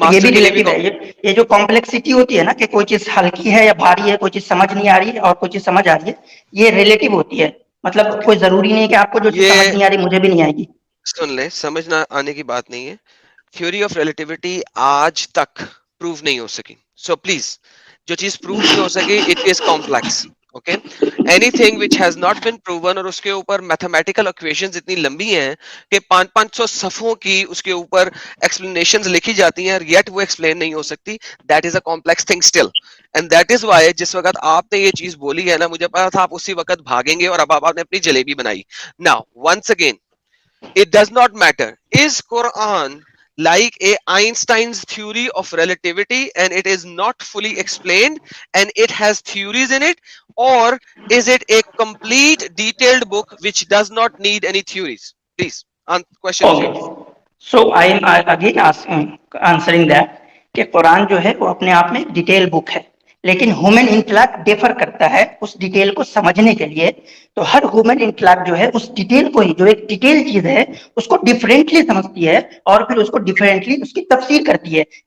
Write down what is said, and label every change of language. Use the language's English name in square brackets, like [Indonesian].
[Urdu] Master بھی کے لیے بھی ریلیٹیو ہے. یہ جو کمپلیکسٹی ہوتی ہے نا کہ کوئی چیز ہلکی ہے یا بھاری ہے، کوئی چیز سمجھ نہیں آ رہی ہے اور کوئی چیز سمجھ آ رہی ہے، یہ ریلیٹیو ہوتی ہے. مطلب کوئی ضروری نہیں ہے کہ آپ کو جو چیز سمجھ یہ نہیں آ رہی مجھے بھی نہیں آئے گی. سن لیں، سمجھ نہ آنے کی بات نہیں ہے. تھیوری آف ریلیٹیوٹی آج تک پروو نہیں ہو سکی. سو پلیز جو چیز پروو نہیں ہو سکی [English] It is complex. Okay. Anything which has not been proven, [Urdu] اور اس کے اوپر میتھمیٹیکل اکویشنز اتنی لمبی ہیں کہ 500 صفحوں کی اس کے اوپر ایکسپلینیشنز لکھی جاتی ہیں اور یٹ وہ ایکسپلین نہیں ہو سکتی. [English] That is a complex thing still. And that is why [Urdu] جس وقت آپ نے یہ چیز بولی ہے نا، مجھے پتا تھا آپ اسی وقت بھاگیں گے اور اب آپ نے اپنی جلیبی بنائی. [English] Now once again it does not matter. Is Quran like a Einstein's theory of relativity and it is not fully explained and it has theories in it, or is it a complete detailed book which does not need any theories? Please, question is okay. yours. So I am again answering that [Urdu] کہ قرآن جو ہے وہ اپنے آپ میں detail بک ہے, لیکن human intellect defer کرتا ہے اس ڈیٹیل کو سمجھنے کے لیے. تو ہر ہیومن انٹلیکٹ جو ہے اس ڈیٹیل کو ہی, جو ایک ڈیٹیل چیز ہے اس کو ڈفرینٹلی سمجھتی ہے اور پھر اس کو ڈفرینٹلی اس کی تفسیر کرتی ہے.